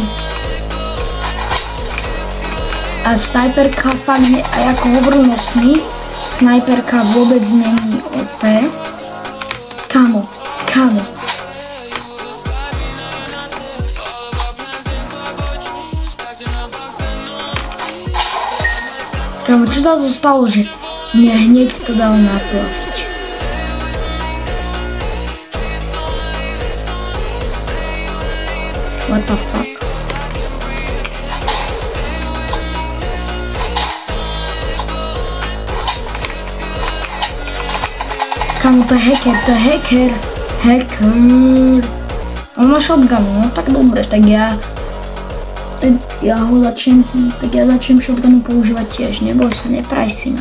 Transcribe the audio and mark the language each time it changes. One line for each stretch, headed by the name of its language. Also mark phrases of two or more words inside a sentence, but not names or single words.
Slovak: A snajperka fakt nie, a ako hovoril Nosný, snajperka vôbec není OP. Kamo. Kamo, čo sa to stalo, že mne hneď to dal naplasť.
English: What the fuck?
Slovak: Kamo, to je hacker. On má shotgun, no tak dobre, tak ja začnem shotgunu používať tiež, neboj sa, nepraj si ma.